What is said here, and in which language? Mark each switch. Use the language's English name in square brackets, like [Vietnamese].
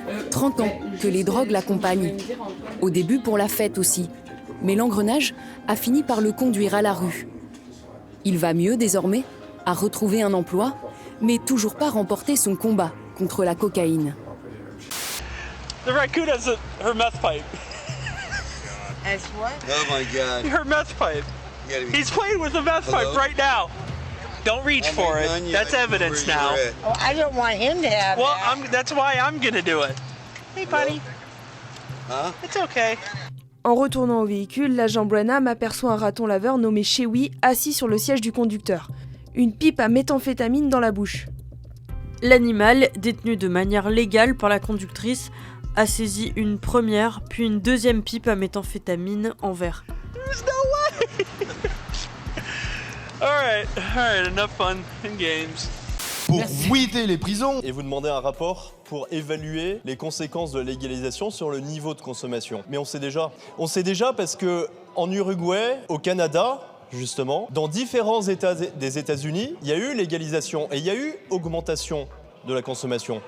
[French] 30 ans que les drogues l'accompagnent. Au début pour la fête aussi. Mais l'engrenage a fini par le conduire à la rue. Il va mieux désormais, a retrouvé un emploi, mais toujours pas remporté son combat contre la cocaïne. [English] The raccoon has her meth pipe. As what? Oh my God. Her meth pipe. He's playing with the meth pipe right now. Don't reach for it. That's evidence now. Oh, I don't want him to have that. That's why I'm gonna do it. Hey, buddy. Huh? It's okay. [French] En retournant au véhicule, l'agent Branham aperçoit un raton laveur nommé Chewy assis sur le siège du conducteur, une pipe à méthamphétamine dans la bouche. L'animal, détenu de manière légale par la conductrice, a saisi une première puis une deuxième pipe à méthamphétamine en verre. [English] There's no way. All right, enough fun and games. [French] Pour fouiller les prisons. Et vous demandez un rapport pour évaluer les conséquences de la légalisation sur le niveau de consommation. Mais on sait déjà parce que en Uruguay, au Canada, justement, dans différents États des États-Unis, il y a eu légalisation et il y a eu augmentation de la consommation.